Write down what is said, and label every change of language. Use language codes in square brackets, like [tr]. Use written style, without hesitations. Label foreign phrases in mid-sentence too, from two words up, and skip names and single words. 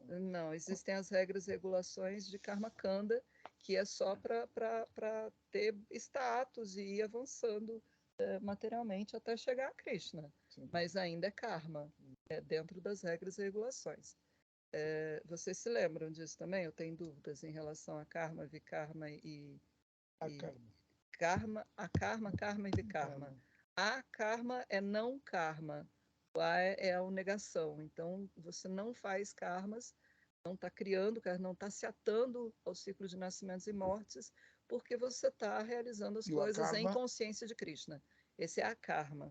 [pt] Não, existem as regras e regulações de karma kanda, que é só para ter status e ir avançando materialmente até chegar a Krishna. Sim. Mas ainda é karma, dentro das regras e regulações. Vocês se lembram disso também? Eu tenho dúvidas em relação a karma, vikarma e karma. karma e vikarma. A karma é não karma. Lá é a negação. Então, você não faz karmas, não está criando, não está se atando ao ciclo de nascimentos e mortes, porque você está realizando as coisas em consciência de Krishna. Esse é a karma.